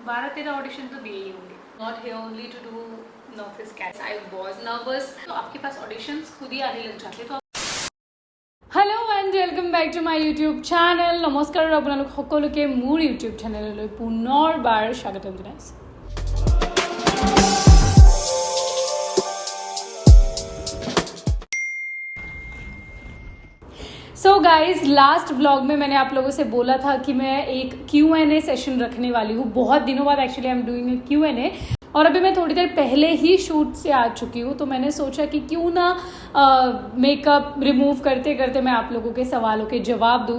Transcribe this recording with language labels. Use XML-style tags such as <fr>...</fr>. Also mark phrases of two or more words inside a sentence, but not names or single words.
<hi>12-13 ऑडिशन तो दिए ही होंगे।</hi> <en>not here only to do nervous cats, I was nervous.</en> <hi>तो आपके पास ऑडिशंस खुद ही आने लग जाते तो</hi> <en>hello and welcome back to my YouTube channel.</en> <as>नमस्कार আপোনালোক সকলোকে মোৰ ইউটিউব চেনেললৈ পুনৰবাৰ স্বাগতম জনাইছোঁ।</as> <en>so guys last vlog</en> <hi>में मैंने आप लोगों से बोला था कि मैं एक Q&A सेशन रखने वाली हूँ। बहुत दिनों बाद एक्चुअली</hi> <en>I am doing a Q&A</en> <hi>और अभी मैं थोड़ी देर पहले ही शूट से आ चुकी हूँ, तो मैंने सोचा कि क्यों ना</hi> <en>makeup remove</en> <hi>करते करते मैं आप लोगों के सवालों के जवाब दूँ।</hi>